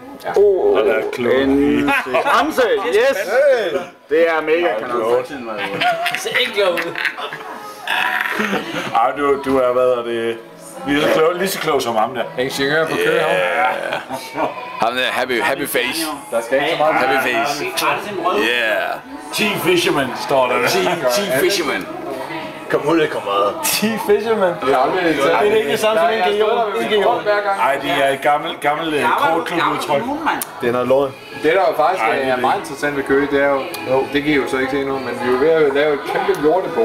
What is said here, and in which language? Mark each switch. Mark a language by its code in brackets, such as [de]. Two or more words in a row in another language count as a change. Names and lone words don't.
[da] En Amse, yes! Det er mega kanon. Det ser ikke glad ud. Ej, du er, hvad er det? Lige så klog som ham der. Ingeniør på kø, Ham der, [en] happy face. [da] Der skal ikke så meget. [en] Happy face. Yeah. [da] 10 fishermen står der. 10 fishermen. Kom ud, det kommer. 10 fishermen. Det er ikke det samme som en GO. Ej, det er et gammelt kortklubudtryk. Det er noget lort. Det der jo faktisk er meget interessant ved Køge, det er jo, det kan I jo så ikke se nu, men vi er jo ved at lave et kæmpe lortebo.